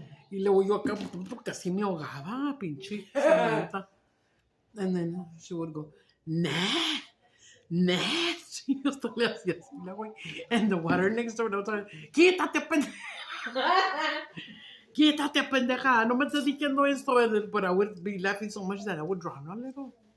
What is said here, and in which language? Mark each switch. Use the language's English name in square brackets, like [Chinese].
[Spanish] Y luego yo acá casi me ahogaba, pinche Samantha. [English] And then she would go, nah. [Spanish] Y yo hasta le hacía así la güey. [English] And the water next door, [Spanish] quítate, pendeja. No me estás diciendo esto. [English] But I would be laughing so much that I would drown a little.